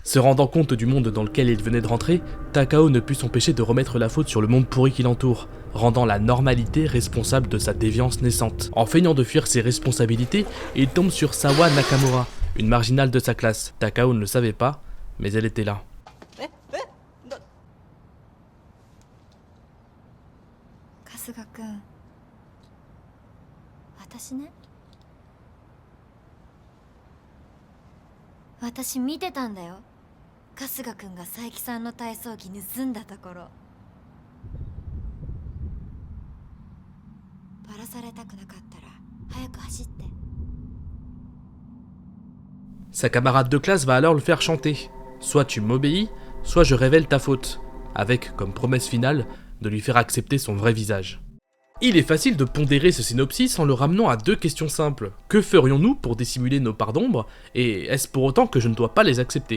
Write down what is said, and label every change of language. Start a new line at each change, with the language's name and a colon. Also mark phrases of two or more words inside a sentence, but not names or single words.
French: Se rendant compte du monde dans lequel il venait de rentrer, Takao ne put s'empêcher de remettre la faute sur le monde pourri qui l'entoure, rendant la normalité responsable de sa déviance naissante. En feignant de fuir ses responsabilités, il tombe sur Sawa Nakamura, une marginale de sa classe. Takao ne le savait pas, mais elle était là.
Japanese: 春日くん、私ね、私見てたんだよ。春日くんが佐伯さんの体操着盗んだところ。バラされたくなかったら早く走って。
French: Sa camarade de classe va alors le faire chanter. Soit tu m'obéis, soit je révèle ta faute, avec comme promesse finale de lui faire accepter son vrai visage. Il est facile de pondérer ce synopsis en le ramenant à deux questions simples. Que ferions-nous pour dissimuler nos parts d'ombre, et est-ce pour autant que je ne dois pas les accepter?